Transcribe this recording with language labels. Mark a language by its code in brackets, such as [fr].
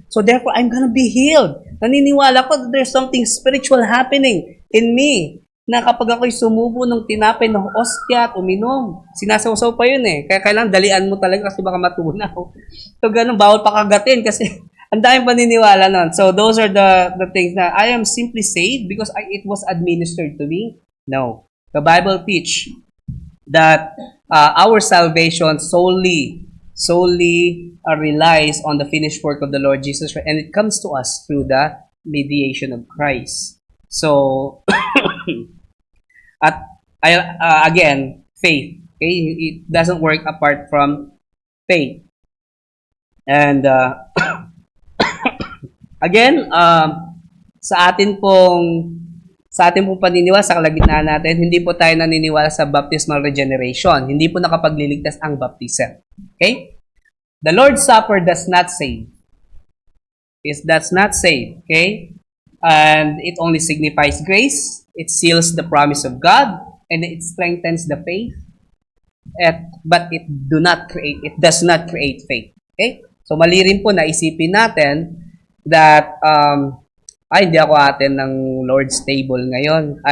[en] So therefore, I'm gonna be healed. [tl] Naniniwala ko [en] that there's something spiritual happening in me. [tl] Na kapag ako'y sumubo ng tinapay ng ostya at uminom, sinasawsaw pa yun Kaya kailangan dalian mo talaga kasi baka matunaw. So ganun, bawal pakagatin kasi ang daming paniniwala nun. [en] So those are the things na I am simply saved because it was administered to me. No. The Bible teach that our salvation solely relies on the finished work of the Lord Jesus Christ, and it comes to us through the mediation of Christ. So, again, faith. Okay, it doesn't work apart from faith. [tl] And again, sa atin pong paniniwala sa kalagitnaan natin, hindi po tayo naniniwala sa baptismal regeneration. Hindi po nakapagliligtas ang baptism. [en] Okay? The Lord's Supper does not save. It does not save. Okay? And it only signifies grace. It seals the promise of God. And it strengthens the faith. But it does not create faith. Okay? [tl] So mali rin po na isipin natin that hindi ako atin ng Lord's table ngayon.